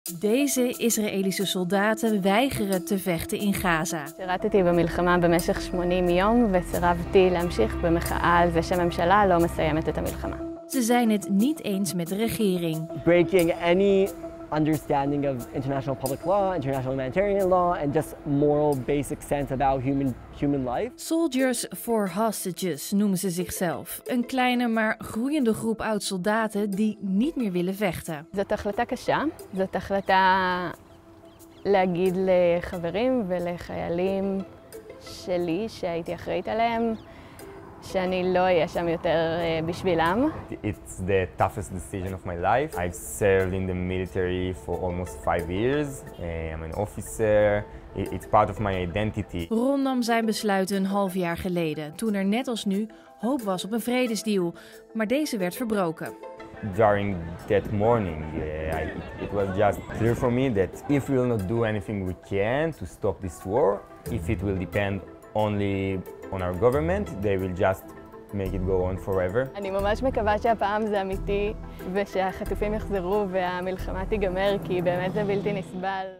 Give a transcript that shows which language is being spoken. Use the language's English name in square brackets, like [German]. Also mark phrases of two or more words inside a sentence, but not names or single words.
[Dutch] Deze Israëlische soldaten weigeren te vechten in Gaza. [Hebrew] שירתתי במלחמה במשך 80 יום וסירבתי להמשיך במחאה על זה שהממשלה לא מסיימת את המלחמה. [Dutch] Ze zijn het niet eens met de regering. [English] Breaking any understanding of international public law, international humanitarian law, and just moral basic sense about human life. [Dutch] Soldiers for Hostages noemen ze zichzelf. Een kleine maar groeiende groep oud-soldaten die niet meer willen vechten. [Hebrew] זאת החלטה קשה, זאת החלטה להגיד לחברים ולחיילים שלי שהייתי אחראית עליהם שאני לא אהיה שם יותר בשבילם. [English] It's the toughest decision of my life. I've served in the military for almost 5 years. I'm an officer. It's part of my identity. [Dutch] Ron nam zijn besluit een half jaar geleden, toen er net als nu hoop was op een vredesdeal. Maar deze werd verbroken. [English] During that morning, it was just clear for me that if we will not do anything we can to stop this war, if it will depend only on our government, they will just make it go on forever. [Hebrew] אני ממש מקווה שהפעם זה אמיתי ושהחטופים יחזרו והמלחמה תיגמר כי באמת זה בלתי נסבל.